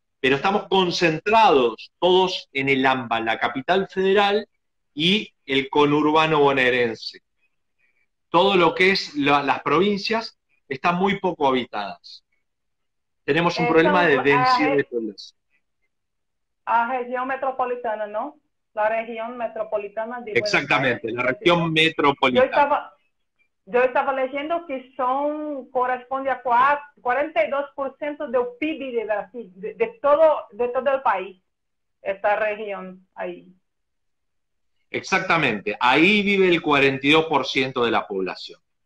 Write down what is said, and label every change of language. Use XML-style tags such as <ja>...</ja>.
<es>Pero estamos concentrados todos en el AMBA, la capital federal y el conurbano bonaerense. Todo lo que es las provincias están muy poco habitadas. Tenemos un problema de densidad de población.</es> <pt>A região metropolitana, não? La região metropolitana de Buenos Aires.</pt> <es>Exactamente, la región Yo metropolitana. estaba leyendo que corresponde a 42% del PIB de Brasil, de todo el país, esta región ahí. Exactamente, ahí vive el 42% de la población.</es>